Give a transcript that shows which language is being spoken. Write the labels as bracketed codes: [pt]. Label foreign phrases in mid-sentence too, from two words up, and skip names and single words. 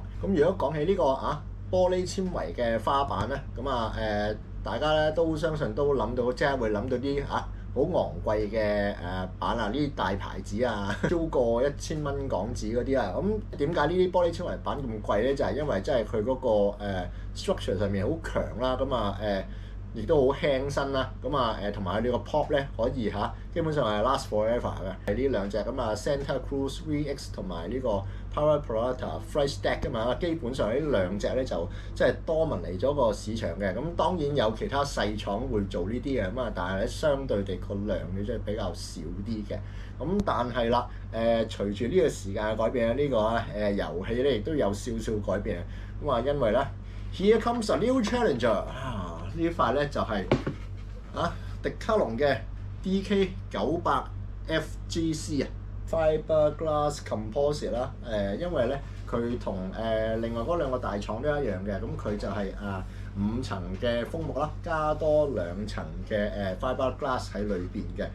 [yue] 咁如果講起呢個玻璃纖維嘅花板咧，咁大家咧都相信都諗到，即係會諗到啲好昂貴嘅板啊，呢啲大牌子啊，超過1000蚊港紙嗰啲啊。咁點解呢啲玻璃纖維板咁貴咧？就係因為即係佢嗰個structure 上面好強啦，咁亦都好輕身啦，咁同埋佢哋個 pop 咧可以基本上係 last forever 嘅。呢兩隻咁Santa Cruz VX 同埋呢個 Power Pirouetta Flight Deck 㗎嘛，基本上呢兩隻咧就即係多聞嚟咗個市場嘅。咁當然有其他細廠會做呢啲嘅，但係咧相對地個量嘅即係比較少啲嘅。咁但係啦，隨住呢個時間嘅改變咧，呢個遊戲咧亦都有少少改變。咁因為咧 [en] Here comes a new challenger。 [yue] 呢塊咧就係迪卡龍嘅 DK98 FGC Fiberglass Composite 啦。因為咧佢同另外嗰兩個大廠都一樣嘅，咁佢就係5層嘅楓木啦，加多2層嘅Fiberglass 喺裏邊嘅。